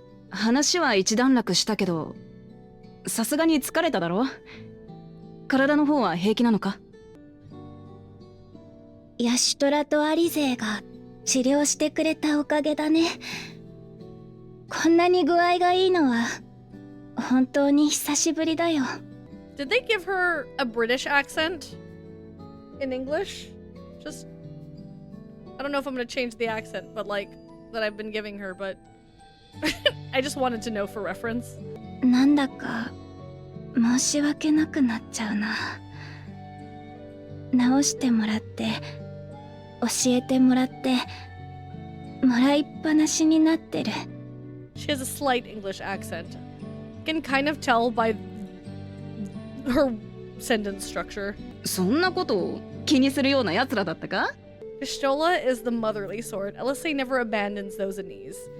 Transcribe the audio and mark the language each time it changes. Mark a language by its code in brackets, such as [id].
[ja] 話は一段落したけど、さすがに疲れただろ？体の方は平気なのか？ヤシュトラとアリゼが治療してくれたおかげだね。こんなに具合がいいのは本当に久しぶりだよ。 [en] Did they give her a British accent in English? Just, I don't know if I'm gonna change the accent, but like that I've been giving her, but I just wanted to know for reference. [ja] なんだか申し訳なくなっちゃうな。直してもらって、教えてもらって、もらいっぱなしになってる。 [en] She has a slight English accent. You can kind of tell by her sentence structure. [ja] そんなことを気にするような奴らだったか？ [en] Y'shtola is the motherly sort. LSA never abandons those in need.